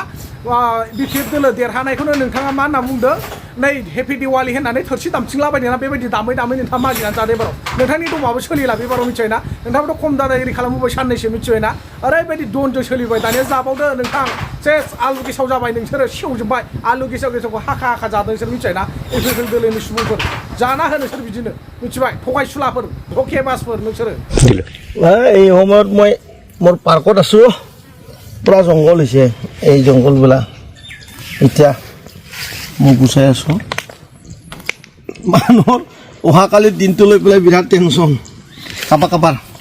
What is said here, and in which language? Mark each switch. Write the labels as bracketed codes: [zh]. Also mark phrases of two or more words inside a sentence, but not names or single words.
[brx] BPF दोलो देरहानायखौनो नोंथाङा मा होनना बुंदों नै हेपि दिवाली होननानै थोरसि दामथिंलाबायदोंना बेबायदि दामै नोंथाङा मागिनानै जादो बाराव नोंथांनि दमाबो सोलिला बे बाराव मिथिबायना नोंथाङाबोथ' खम दादागिरि खालामबोबाय साननैसो मिथिबायना ओरैबायदि दनजों सोलिबाय दानिया जाबावदो नोंथां सेस आलु गेसाव जाबाय नोंसोरो सेवजोब्बाय आलु गेसावखौ हाखा जादों नोंसोर मिथिबायना UPPL दोलोनि सुबुंफोर जाना हो नोंसोर बिदिनो मिथिबाय थगायसुलाफोर धकेबाजफोर नोंसोरो [as] এই সময়ত মই মোৰ পাৰ্কত আছো পুৰা জংঘল হৈছে এই জংঘলবিলাক এতিয়া মই গুচাই আছো মানুহৰ অহাকালিৰ দিনটো লৈ পেলাই বিৰাট টেনশ্যন কাবাৰ